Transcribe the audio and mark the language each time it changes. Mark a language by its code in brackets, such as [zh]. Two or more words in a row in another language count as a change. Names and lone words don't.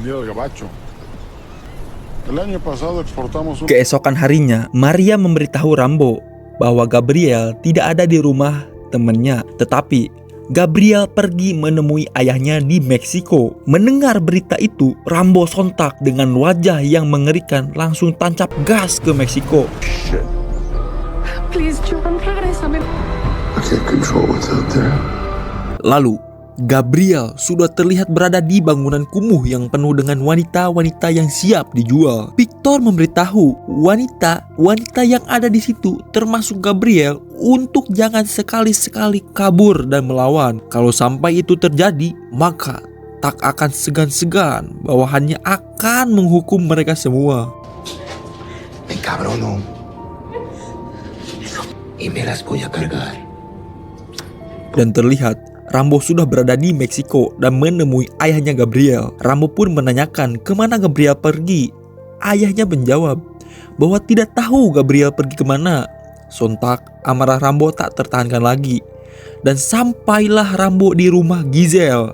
[id] Keesokan harinya, Maria memberitahu Rambo bahwa Gabriel tidak ada di rumah temannya, tetapi Gabriel pergi menemui ayahnya di Meksiko. Mendengar berita itu, Rambo sontak dengan wajah yang mengerikan langsung tancap gas ke Meksiko. [en] Please, John, please, I can't control what's out there. [id] Lalu Gabriel sudah terlihat berada di bangunan kumuh yang penuh dengan wanita-wanita yang siap dijual. Victor memberitahu wanita yang ada di situ, termasuk Gabriel, untuk jangan sekali-sekali kabur dan melawan. Kalau sampai itu terjadi, maka tak akan segan-segan bawahannya akan menghukum mereka semua. [es] Me cabrono. Y me las voy a cargar. [id] Dan terlihat Rambo sudah berada di Meksiko dan menemui ayahnya Gabriel. Rambo pun menanyakan kemana Gabriel pergi. Ayahnya menjawab bahwa tidak tahu Gabriel pergi kemana. Sontak amarah Rambo tak tertahankan lagi dan sampailah Rambo di rumah Giselle.